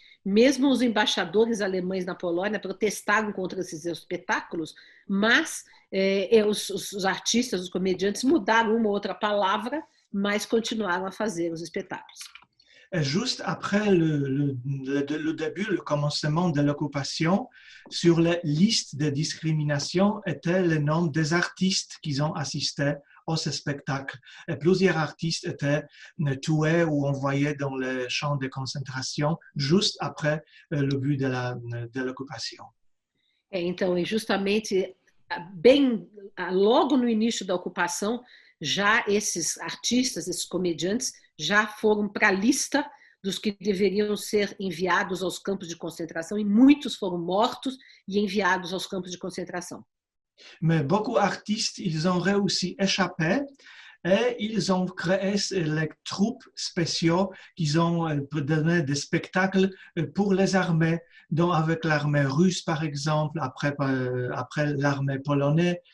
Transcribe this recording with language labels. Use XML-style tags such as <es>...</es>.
<pt>Mesmo os embaixadores alemães na Polônia protestaram contra esses espetáculos, mas os artistas, os comediantes mudaram uma ou outra palavra, mas continuaram a fazer os espetáculos.</pt> <fr>Juste après le début, le commencement de l'occupation, sur la liste de discrimination était le nom des artistes qui ont assisté au spectacle. Et plusieurs artistes étaient tués ou envoyés dans les champs de concentration juste après le but de l'occupation.</fr> <pt>Então, justamente, logo no início da ocupação, já esses artistas, esses comediantes, já foram para a lista dos que deveriam ser enviados aos campos de concentração, e muitos foram mortos e enviados aos campos de concentração.</pt> <fr>Mais beaucoup d'artistes, ils ont réussi à échapper et ils ont créé les troupes spéciaux qui ont donné des spectacles pour les armées, donc avec l'armée russe par exemple, après l'armée polonaise.</fr>